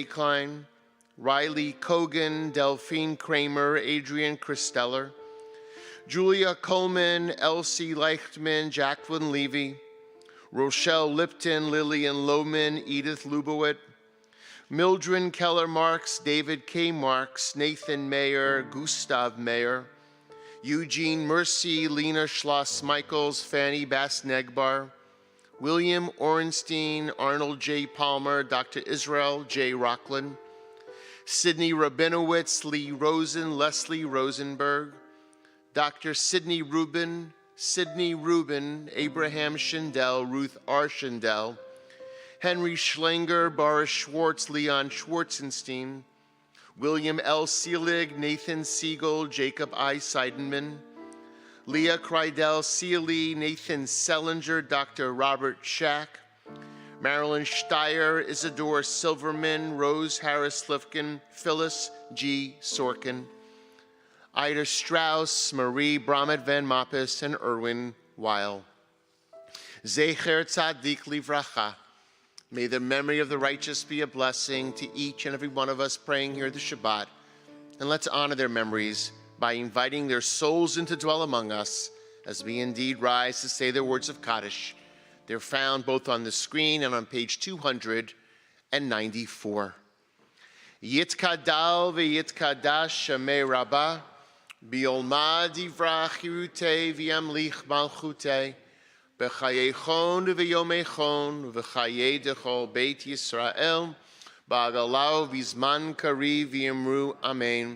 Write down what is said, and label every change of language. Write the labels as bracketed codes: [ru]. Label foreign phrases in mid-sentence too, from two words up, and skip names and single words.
[en] Klein, Riley Kogan, Delphine Kramer, Adrian Christeller, Julia Coleman, Elsie Leichtman, Jacqueline Levy, Rochelle Lipton, Lillian Lohman, Edith Lubowit, Mildred Keller Marks, David K. Marks, Nathan Mayer, Gustav Mayer, Eugene Mercy, Lena Schloss Michaels, Fanny Bass-Negbar, William Orenstein, Arnold J. Palmer, Dr. Israel J. Rockland, Sidney Rabinowitz, Lee Rosen, Leslie Rosenberg, Dr. Sidney Rubin, Abraham Schindel, Ruth R. Schindel, Henry Schlinger, Boris Schwartz, Leon Schwarzenstein, William L. Seelig, Nathan Siegel, Jacob I. Seidenman, Leah Kreidel Seeley, Nathan Sellinger, Dr. Robert Schack, Marilyn Steyer, Isidore Silverman, Rose Harris Lifkin, Phyllis G. Sorkin, Ida Strauss, Marie Bramet Van Mappis, and Erwin Weil. [he] זכר צדיק לברכה. [en] May the memory of the righteous be a blessing to each and every one of us praying here the Shabbat. And let's honor their memories by inviting their souls in to dwell among us as we indeed rise to say their words of Kaddish. They're found both on the screen and on page 294. [arc] יתגדל ויתקדש שמה רבא, בעלמא די ברא כרעותה וימליך מלכותה, בחייכון וביומיכון ובחיי דכל בית ישראל, בעגלא ובזמן קריב ואמרו אמן.